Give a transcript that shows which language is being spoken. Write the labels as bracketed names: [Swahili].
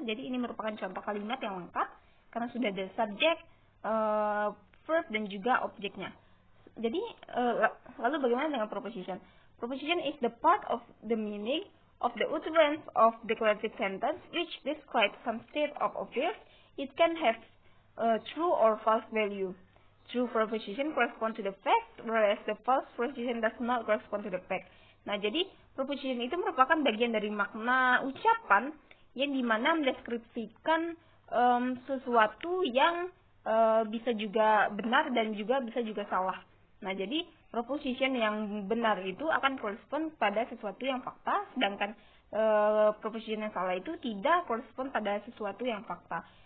[Indonesian] Jadi ini merupakan contoh kalimat yang lengkap karena sudah ada subject, verb dan juga objeknya. Jadi lalu bagaimana dengan proposition? [English] Proposition is the part of the meaning of the utterance of declarative sentence which describes some state of affairs. It can have true or false value. True proposition correspond to the fact, whereas the false proposition does not correspond to the fact. [Indonesian] Nah, jadi proposition itu merupakan bagian dari makna ucapan yang dimana mendeskripsikan sesuatu yang bisa juga benar dan juga bisa juga salah. Nah, jadi proposition yang benar itu akan correspond pada sesuatu yang fakta, sedangkan proposition yang salah itu tidak correspond pada sesuatu yang fakta.